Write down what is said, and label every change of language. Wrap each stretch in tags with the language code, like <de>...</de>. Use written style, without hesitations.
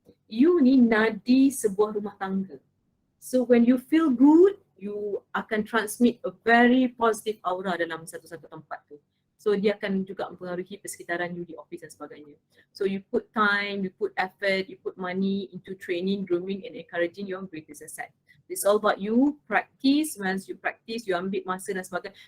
<ms>You ni nadi sebuah rumah tangga.</ms> <en>So when you feel good,</en> <ms>you akan</ms> <en>transmit a very positive aura</en> <ms>dalam satu-satu tempat tu. So dia akan juga mempengaruhi persekitaran you di office dan sebagainya.</ms> <en>So you put time, you put effort, you put money into training, grooming and encouraging your greatest asset. It's all about you practice. Once you practice,</en> <ms>you ambil masa dan sebagainya.</ms>